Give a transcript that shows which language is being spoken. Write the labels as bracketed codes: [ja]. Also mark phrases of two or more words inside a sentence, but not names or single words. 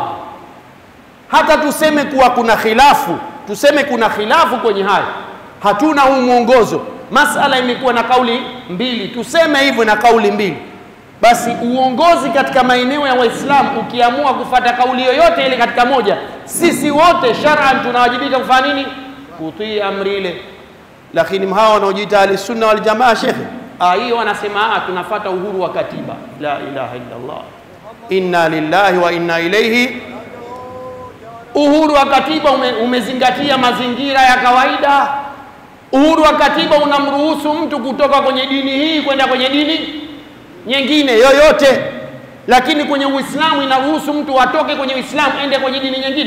[sw] Hata tuseme kuwa kuna khilafu, tuseme kuna khilafu kwenye hayo, hatuna huu mwongozo, masala imekuwa na kauli mbili, tuseme hivyo na kauli mbili, basi uongozi katika maeneo ya Waislamu ukiamua kufata kauli yoyote ile katika moja, sisi wote shar'an tunawajibika kufanya nini? Kutii amri ile. Lakini hawa wanaojiita [ar] أهل السنة والجماعة, [sw] shekhe, hiyo wanasema tunafuata uhuru wa katiba. [ar] لا إله إلا الله إنا لله وإنا إليه. [sw] Uhuru wa katiba umezingatia mazingira ya kawaida. Uhuru wa katiba unamruhusu mtu kutoka kwenye dini hii kwenda kwenye dini nyingine yoyote, lakini kwenye Uislamu inaruhusu mtu atoke kwenye Uislamu ende kwenye dini nyingine.